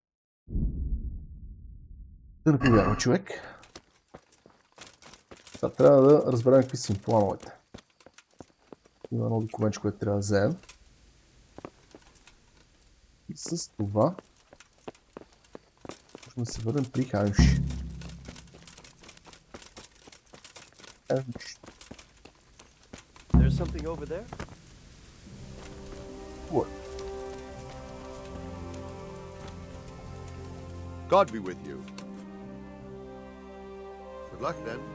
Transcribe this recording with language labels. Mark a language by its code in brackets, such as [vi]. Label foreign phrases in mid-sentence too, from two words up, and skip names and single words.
[bg] Да не повярвам, човек. Сега трябва да разберем какви са им плановете. Има едно документ, което трябва да вземем. И с това можем да се върнем при Ханш. [en] There's something over there? What? God be with you. Good luck then.